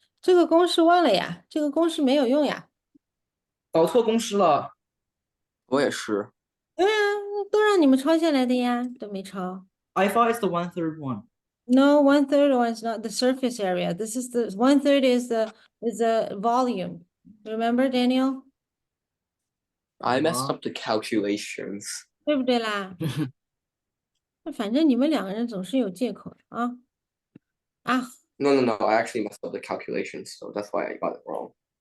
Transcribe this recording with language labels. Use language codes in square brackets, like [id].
[zh] 这个公式忘了呀，这个公式没有用呀。搞错公式了。我也是。对啊，都让你们抄下来的呀，都没抄。 [en] I thought it's the 1/3 one. No, 1/3 one is not the surface area. This is the 1/3 is the volume. Remember, Daniel? I messed up the calculations. [zh] 对不对啦？反正你们两个人总是有借口的啊。啊， [en] No. I actually messed up the calculations, so that's why I got it wrong.